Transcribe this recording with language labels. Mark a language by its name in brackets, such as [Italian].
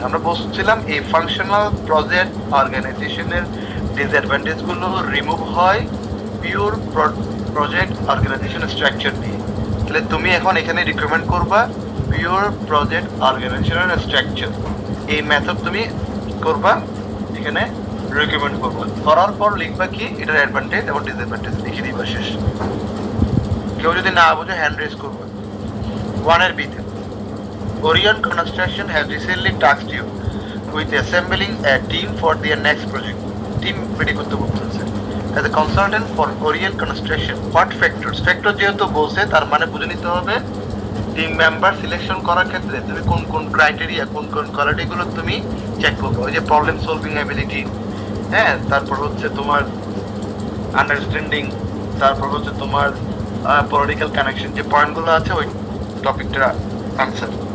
[Bangla] আমরা বলছিলাম এই ফাংশনাল প্রজেক্ট অর্গানাইজেশনের ডিসঅ্যাডভান্টেজগুলো রিমুভ হয় পিওর প্রজেক্ট অর্গানাইজেশন স্ট্রাকচার দিয়ে। তাহলে তুমি এখন এখানে রিকমেন্ড করবা পিওর প্রজেক্ট অর্গানাইজেশনাল স্ট্রাকচার। এই মেথড তুমি করবা, এখানে রিকমেন্ড করবা। করার পর লিখবা কি এটার অ্যাডভান্টেজ এবং ডিসঅ্যাডভান্টেজ লিখে দিবা শেষ। কেউ যদি না বুঝে হ্যান্ড রেজ করবা। [English] 1 এর বিতে Orion Construction has recently tasked you with assembling a team for their next project. [Bangla] Team ready করতে বলতেছে। [English] As a consultant for Orion Construction, what factors? [Bangla] Factor যেহেতু বলছে তার মানে বুঝে নিতে হবে টিম মেম্বার সিলেকশন করার ক্ষেত্রে তুমি কোন কোন ক্রাইটেরিয়া, কোন কোন কোয়ালিটিগুলো তুমি চেক করবে। ওই যে প্রবলেম সলভিং অ্যাবিলিটি, হ্যাঁ, তারপর হচ্ছে তোমার আন্ডারস্ট্যান্ডিং, তারপর হচ্ছে তোমার পলিটিক্যাল কানেকশন, যে পয়েন্টগুলো আছে ওই টপিকটার আনসার।